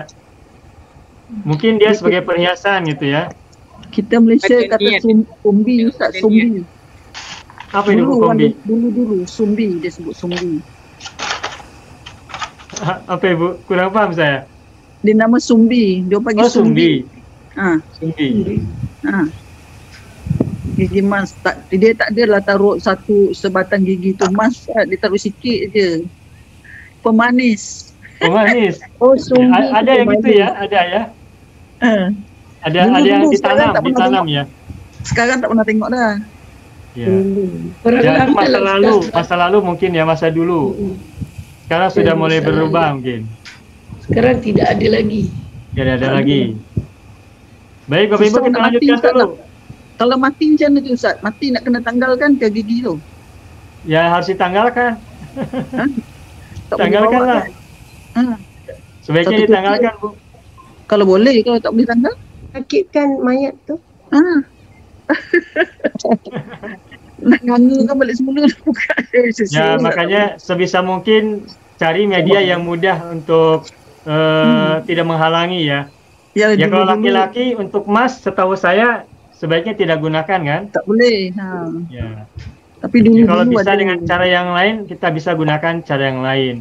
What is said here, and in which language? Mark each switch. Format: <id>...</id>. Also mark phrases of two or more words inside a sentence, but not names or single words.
<id>Mungkin dia sebagai perhiasan gitu ya.</id> <ms>Kita Malaysia kata sumbi, Ustaz, sumbi.</ms> <id>Apa itu kombi?</id> <ms>Dulu sumbi, dia sebut sumbi.</ms> <id>Apa Ibu? Kurang paham saya.</id> <ms>Dia nama sumbi, dia panggil sumbi. Sumbi. Gigi emas, dia tak adalah taruh satu sebatang gigi tu emas, dia taruh sikit je. Pemanis. Pemanis.</ms> <id>Oh, sumbi. Ada yang gitu ya, ada ya. Ada yang ditanam ya.</id> <ms>Sekarang tak pernah tengok dah. Ya.</ms> <id>Ya, masa lalu mungkin ya, masa dulu. Sekarang sudah mulai berubah mungkin. Sekarang tidak ada lagi. Tidak ada lagi. Baik Bapak Ibu, kita lanjutkan dulu.</id> <ms>Kalau mati macam mana tu Ustaz? Mati nak kena tanggalkan ke gigi tu?</ms> <id>Ya harus ditanggalkan. Tanggalkan lah. Sebaiknya ditanggalkan Bu.</id> <ms>Kalau boleh, kalau tak boleh tanggal? Sakitkan mayat tu. Nak nganga kan balik semula.</ms> <id>Ya makanya sebisa mungkin cari media yang mudah untuk tidak menghalangi ya. Ya kalau laki-laki untuk emas setahu saya sebaiknya tidak gunakan kan?</id> <ms>Tak boleh.</ms> <id>Ya. Tapi dulu kalau bisa dengan cara yang lain, kita bisa gunakan cara yang lain.</id>